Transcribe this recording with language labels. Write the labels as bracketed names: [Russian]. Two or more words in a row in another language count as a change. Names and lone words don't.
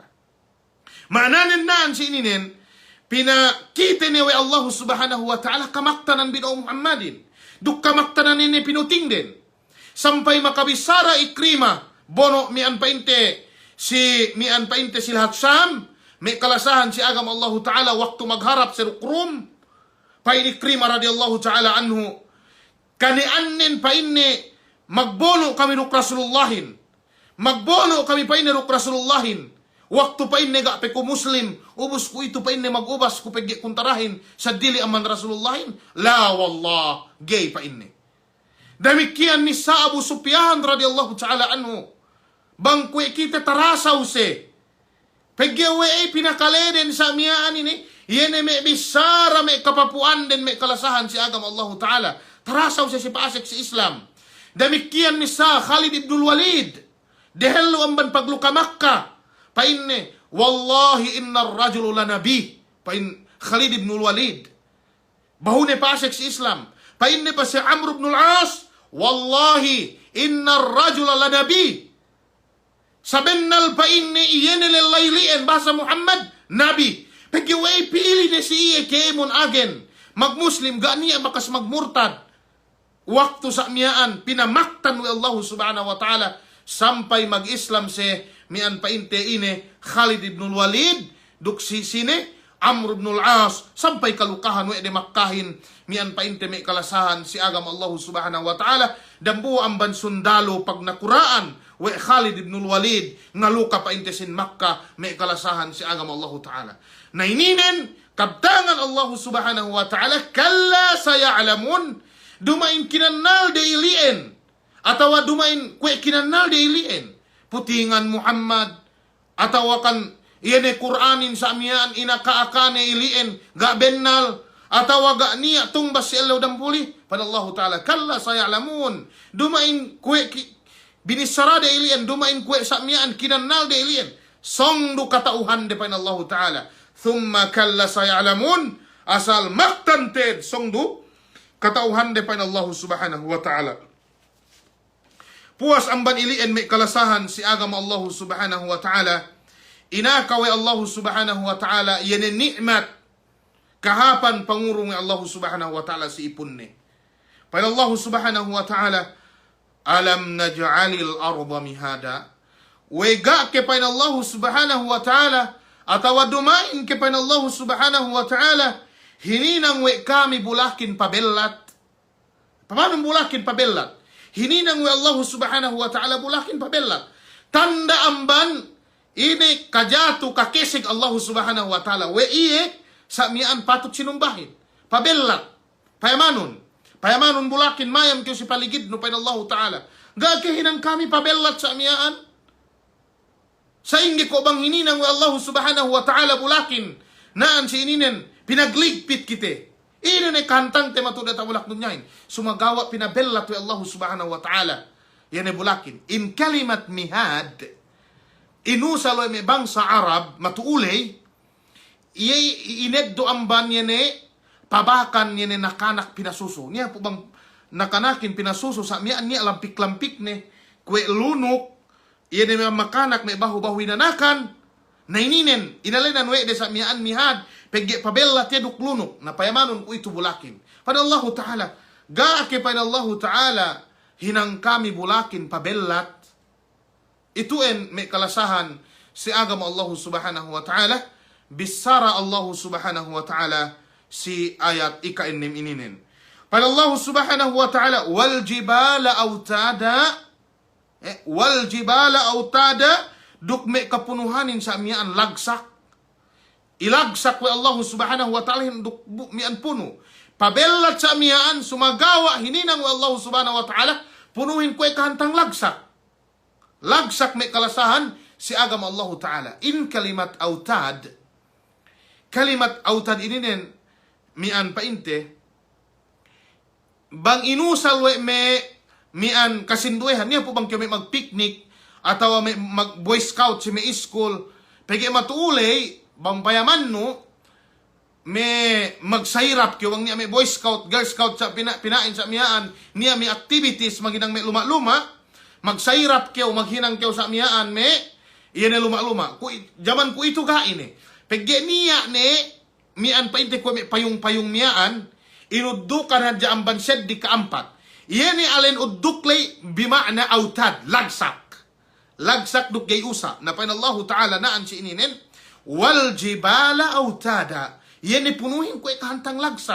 [Yakan] Maananin naan si ininin, pinakita ni [Arabic] الله سبحانه وتعالى [Yakan] kamaktanan binaw Muhammadin. Duk kamaktanan ni pinuting din. Sampay makabisara Ikrima, bono mian painte si lahat Sham, may kalasahan si agam [Arabic] الله تعالى [Yakan] waktu magharap sa Rukrum, pain Ikrima [Arabic] رضي الله تعالى عنه, [Yakan] kanianin painne magbono kami nuk Rasulullahin. Magbono kami pa ini ruk Rasulullahin. Waktu pa ini gak ko Muslim. Ubus ko ito pa ini magubas ko pegi kuntarahin sa dili aman Rasulullahin. [Arabic] لا والله. [Yakan] Gay pa ini. Demikian ni sa Abu Sufyan [Arabic] رضي الله تعالى عنه. [Yakan] Bangkwe kita tarasaw se. Pegyawe pinakaleden sa miyaan ini. Yene me bisara me kapapuan din me kalasahan si agam [Arabic] الله تعالى. [Yakan] Tarasaw se si paasik si Islam. Demikian ni sa Khalid ibn Walid. Dehelo amban pagluka Makkah. Painne, [Arabic] والله إن رجل لنبي. [Yakan] Pain Khalid ibn Walid. Bahune paasik si Islam. Painne pa si Amr ibn al-As. [Arabic] والله إن رجلا لنبي. [Yakan] Sabennal pa inni iyene lillailiin bahasa Muhammad nabi. Pagkiway pili na si iye keemon agen. Magmuslim ganiya makas magmurtad. Waktu sa miyaan pinamaktan wa [Arabic] الله سبحانه وتعالى [Yakan] sampai mag-Islam se mian pa inte ine Khalid ibn Walid duksi sine Amr ibn al-As sampai kalukahan wa de makkahin mian pa inte may kalasahan si agam [Arabic] الله سبحانه وتعالى [Yakan] dan buo ang bansundalo pag nakuraan wa Khalid ibn Walid ngaluka pa inte sin Makkah may kalasahan si agam [Arabic] الله تعالى. [Yakan] Naininen kabtangan [Arabic] الله سبحانه وتعالى كلا سيعلمون [Yakan] dumain kinannal de ilien atau dumain kwe kinannal de ilien putingan Muhammad atau kan iene Qur'anin sa amiyaan inakaakane ilien ga bennal atau ga niya tumbas si Allah dan puli pada [Arabic] الله تعالى كلا سيعلمون [Yakan] dumain kwe binisara de ilien dumain kwe sa amiyaan kinannal de ilien song du katauhan de pada [Arabic] الله تعالى ثم كلا سيعلمون [Yakan] asal maktanted song du katauhan de pada [Arabic] الله سبحانه وتعالى. [Yakan] Puas ang baniliin may kalasahan si agam [Arabic] الله سبحانه وتعالى. [Yakan] Inakaw [Arabic] الله سبحانه وتعالى [Yakan] yan ni'mat kahapan pangurong [Arabic] الله سبحانه وتعالى [Yakan] si ipun ni. [Arabic] Pada الله سبحانه وتعالى ألم نجعل الأرض مهادا. [Yakan] Wega ke pada [Arabic] الله سبحانه وتعالى [Yakan] atawa dumain ke pada [Arabic] الله سبحانه وتعالى [Yakan] hininang we kami bulakin pabellat. Paano bulakin pabellat? Hininang we [Arabic] الله سبحانه وتعالى [Yakan] bulakin pabellat. Tanda amban ini kajatu kakisig [Arabic] الله سبحانه وتعالى. [Yakan] We iye sa miyaan patut sinumbahin. Pabellat. Payamanon. Payamanon bulakin mayam kiyo si paligid no pa [Arabic] الله تعالى. [Yakan] Gagahinang kami pabellat sa miyaan. Sa ingi ko bang hininang we [Arabic] الله سبحانه وتعالى [Yakan] bulakin. Naan si ininen pinagligpit kite. Ino na kantang tema to data bulak dunyain. Sumagawa pinabellat wa [Arabic] الله سبحانه وتعالى. [Yakan] Yan ay bulakin. In kalimat mihad, inusalo may bangsa Arab, matuulay, ineddo amban yan pabakan yan nakanak pinasuso. Niya po bang nakanakin pinasuso sa miyan niya lampik-lampik ni kwe lunok, yan ay makanak may bahu-bahu inanakan, naininen, inalinan we de sa miyaan mihad, pegi pabellat ya duklunok, na payamanon ko ito bulakin. Pada [Arabic] الله تعالى, [Yakan] gaake pada [Arabic] الله تعالى, [Yakan] hinang kami bulakin pabellat, ituin may kalasahan si agam [Arabic] الله سبحانه وتعالى, [Yakan] bisara [Arabic] الله سبحانه وتعالى, [Yakan] si ayat ika-inim ininin. Pada [Arabic] الله سبحانه وتعالى والجبال أوتادا, [Yakan] duk may kapunuhanin sa miyaan lagsak. Ilagsak wa [Arabic] الله سبحانه وتعالى [Yakan] duk miyan puno. Pabellat sa miyaan, sumagawa, hininang wa [Arabic] الله سبحانه وتعالى, [Yakan] punuhin ko kahantang lagsak. Lagsak may kalasahan, si agam [Arabic] الله تعالى. [Yakan] In kalimat autad, kalimat autad ininin, miyan painte, bang inusal we me miyan kasinduehan, niya po bang kami mag-picnic, atawa may mag-boy scout si may school, pagi matuulay, bang payaman no, may magsayrap kiwang niya may [English] boy scout, girl scout [Yakan] sa pinain sa miyaan, niya may activities, maginang may luma-luma, magsayrap kiw, maghinang kiw sa miyaan, may iyan ay luma-luma. Jaman ko ito kain eh. Pagge niya ne, miyan pa inte ko may payung-payung miyaan, inudukan na dyan bansed di kaampat. Iyan ay alin uduklay bima'na autad, lagsak. Lagsak duk gay usa. Na pa [Arabic] الله تعالى [Yakan] naan si ininin, [Arabic] والجبال أوتادا. [Yakan] Iyan ay punuhin ko kahantang lagsak.